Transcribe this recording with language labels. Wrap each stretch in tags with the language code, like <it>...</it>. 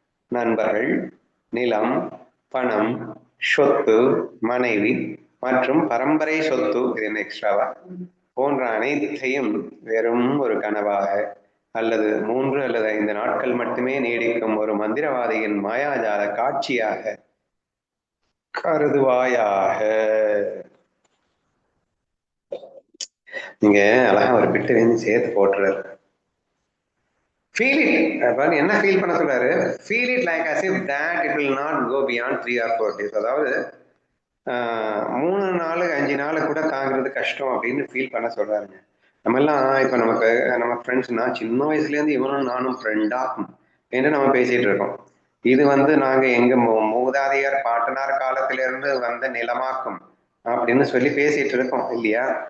<ta>நண்பர்கள், நிலம், பணம், சொத்து, மனைவி மற்றும் பரம்பரை சொத்து, இது என்ன எக்ஸ்ட்ராவா, போன்ற அனைத்தையும் வெறும் ஒரு கனவாக அல்லது 3 அல்லது 5 நாட்கள் மட்டுமே நீடிக்கும் ஒரு மந்திரவாதியின் மாயாஜால காட்சியாக கருதுவாயாக. நீங்க அழகா ஒரு பிட்டு வந்து சேர்த்து போட்டுறாரு.</ta> <en>Feel it.</en> <ta>என்ன ஃபீல் பண்ண சொல்றாரு?</ta> <en>Feel it like as if that it will not go beyond 3 or 4 days.</en> <ta>அதாவது 3 நாள் 5 நாள் கூட தாங்கிறது கஷ்டம் அப்படின்னு ஃபீல் பண்ண சொல்றாருங்க. நம்ம எல்லாம் இப்ப நமக்கு நம்ம ஃப்ரெண்ட்ஸ்னா சின்ன வயசுல இருந்து இவனும் நானும் ஃப்ரெண்டாகும் என்று நம்ம பேசிட்டு இருக்கோம். இது வந்து நாங்க எங்க மூதாதையர் பாட்டனார் காலத்திலிருந்து வந்த நிலமாக்கும் அப்படின்னு சொல்லி பேசிட்டு இருக்கோம் இல்லையா?</ta>